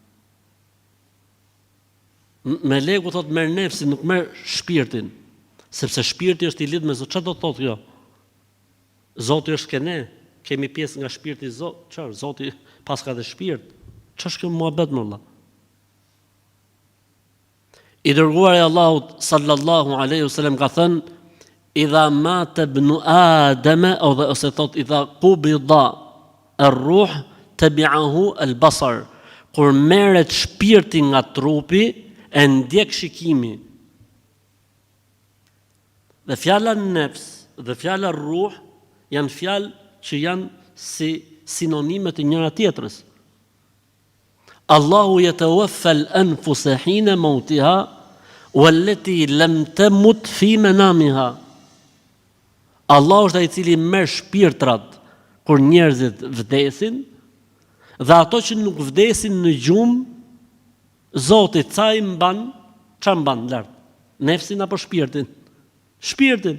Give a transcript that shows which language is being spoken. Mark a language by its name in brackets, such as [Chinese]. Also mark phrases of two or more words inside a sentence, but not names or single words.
[Albanian] Meleku thot merr nefsin, nuk merr shpirtin, sepse shpirti është i lidhur me Zotin. Çfarë do të thotë kjo? Zoti është ke ne, kemi pjesë nga shpirti i Zotit. Çfarë? Zoti pas ka dhe shpirt. Ç'është kjo muhabet më valla? I dërguari i Allahut [Arabic] صلى الله عليه وسلم [Albanian] ka thënë: [Arabic] "إذا مات ابن آدم", [Albanian] ose thot [Arabic] إذا قبض الروح تبعه البصر. [Albanian] Kur merret shpirti nga trupi, e ndjek shikimi. Dhe fjala nefs dhe fjala ruh janë fjalë që janë si sinonime të njëra tjetrës. [Arabic] الله يتوفى الأنفس حين موتها والتي لم تمت في منامها. [Albanian] Allahu është ai i cili merr shpirtrat kur njerëzit vdesin, dhe ato që nuk vdesin në gjumë, Zoti ca i mban, ç'a mban lart? Nefsin apo shpirtin? Shpirtin.